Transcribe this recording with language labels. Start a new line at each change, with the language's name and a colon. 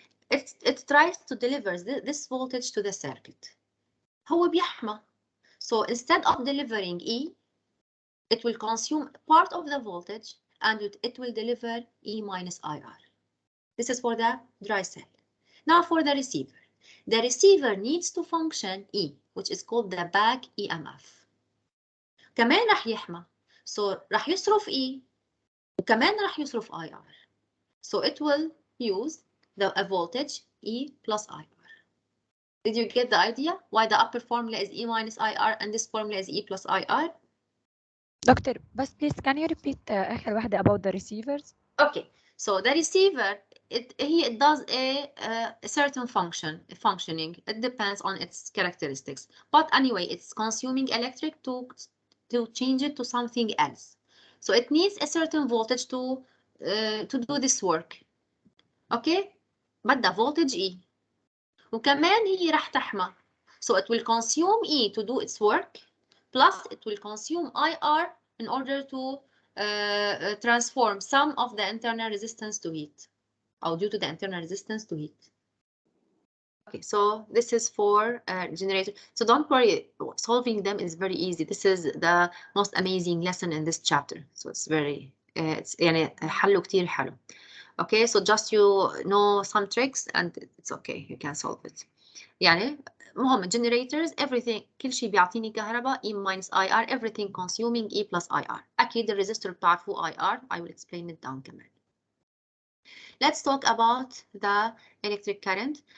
English: It tries to deliver this voltage to the circuit.
Arabic: هو بيحمى.
English: So instead of delivering E, it will consume part of the voltage and it will deliver E minus IR. This is for the dry cell. Now for the receiver. The receiver needs to function E, which is called the back EMF.
Arabic: كمان رح يحمى. So رح يصرف E وكمان رح يصرف IR.
English: So it will use a voltage E plus IR. Did you get the idea why the upper formula is E minus IR and this formula is E plus IR? Doctor بس please can you repeat
Arabic: آخر واحدة
English: about the receivers? Okay, so the receiver it does a certain functioning. It depends on its characteristics. But anyway, it's consuming electric to change it to something else. So it needs a certain voltage to do this work. Okay, بدها voltage E.
Arabic: وكمان هي راح تحمى.
English: So it will consume E to do its work, plus it will consume IR in order to transform some of the internal resistance to heat, or due to the internal resistance to heat. Okay, so this is for generator. So don't worry, solving them is very easy. This is the most amazing lesson in this chapter. So it's very,
Arabic: يعني حله كتير حلو.
English: Okay, so just you know some tricks and it's okay, you can solve it. يعني مهم generators everything
Arabic: كل شيء بيعطيني كهرباء
English: E minus IR everything consuming E plus IR.
Arabic: أكيد الريزستور بتعرفوا IR.
English: I will explain it down كمان. Let's talk about the electric current.